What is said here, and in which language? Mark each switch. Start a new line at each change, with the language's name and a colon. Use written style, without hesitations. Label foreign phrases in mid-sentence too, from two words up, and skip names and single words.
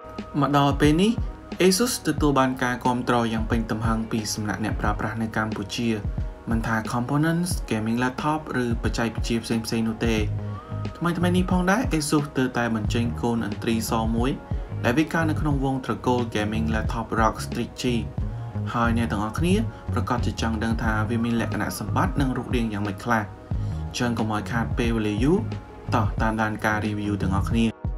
Khmer: មកដល់ពេលនេះ ASUS ទទួលបានការគាំទ្រយ៉ាងពេញទំហឹងពីសំណាក់អ្នកប្រើប្រាស់នៅកម្ពុជាមិនថា
English: components gaming laptop
Khmer: ឬបច្ចេកវិទ្យាផ្សេងៗនោះទេថ្មីនេះផងដែរ ASUS ទើបតែបញ្ចេញកូន N3 សមួយដែលវាកើតនៅក្នុងវងត្រកូល
English: gaming laptop
Khmer: ROG Strix G ហើយអ្នកទាំងអស់គ្នាប្រកាសជាចង់ដឹងថាវាមានលក្ខណៈសម្បត្តិនិងរូបរាងយ៉ាងម៉េចខ្លះចឹងកុំឲ្យខាតពេលវេលាយូរតោះតាមដានការ review ទាំងអស់គ្នា